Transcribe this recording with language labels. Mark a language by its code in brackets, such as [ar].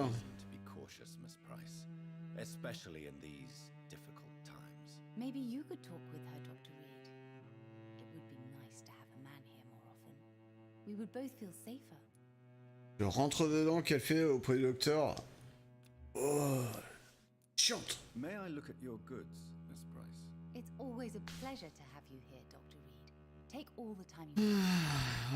[en] To be cautious, Miss Price, especially in these difficult times. Maybe you could talk with her, Dr. Reed. It would be nice to have a man here more often. We would both feel safer. [fr] Le rentre-dedans qu'elle fait auprès du docteur. Oh, chiante. [en] May I look at your goods, Miss Price? It's always a pleasure to have you here, Dr. Reed. Take all the time you want.